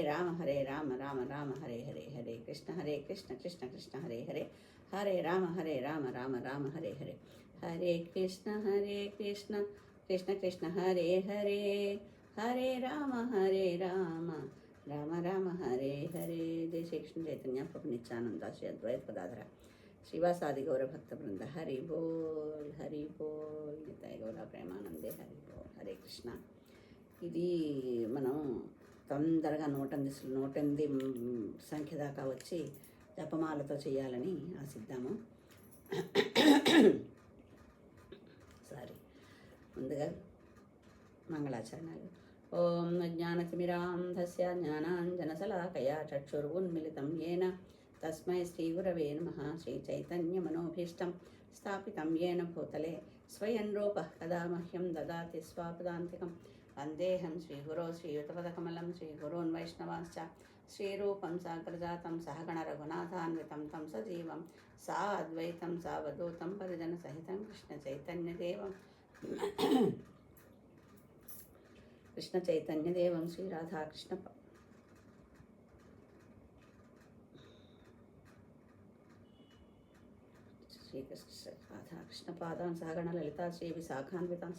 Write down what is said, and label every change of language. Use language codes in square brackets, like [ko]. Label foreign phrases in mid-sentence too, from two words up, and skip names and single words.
[sa] राम राम हरे हरे हरे कृष्ण कृष्ण हरे हरे हरे राम राम हरे हरे हरे कृष्ण कृष्ण कृष्ण हरे हरे हरे राम राम राम हरे हरे जय श्री कृष्ण चैतन्य प्रभु नित्यानंद श्री अद्वैत पदाधर श्रीवासादि गौर भक्त वृंद हरि बोल निताय गौर प्रेमानंदे हरि बोल हरे కృష్ణ. [te] ఇది మనం తొందరగా 108 సంఖ్య దాకా వచ్చి జపమాలతో చేయాలని ఆశిద్దాము. సారీ, ముందుగా మంగళాచరణాలు. [sa] ఓం అజ్ఞానతిమిరాంధస్య జ్ఞానాంజనశలాకయా చక్షురున్మిళితం येन తస్మై శ్రీగురవే నమః. శ్రీచైతన్యమనోభీష్టం స్థాపితం येन భూతలే స్వయం రూపః కదా మహ్యం దదాతి స్వాపదాంతికం. వందేహం శ్రీగురో శ్రీయుతపదకమలం శ్రీగురోన్ వైష్ణవాంశ్చ శ్రీరూపం సాగ్రజాతం సహగణ రఘునాథాన్వితం తం సజీవం సాద్వైతం సావధూతం పరిజన సహితం కృష్ణ చైతన్యదేవం శ్రీ రాధాకృష్ణ రాధాకృష్ణ పాదాన్ సహగణ లలితా శ్రీ విశాఖాన్వితాంశ్చ.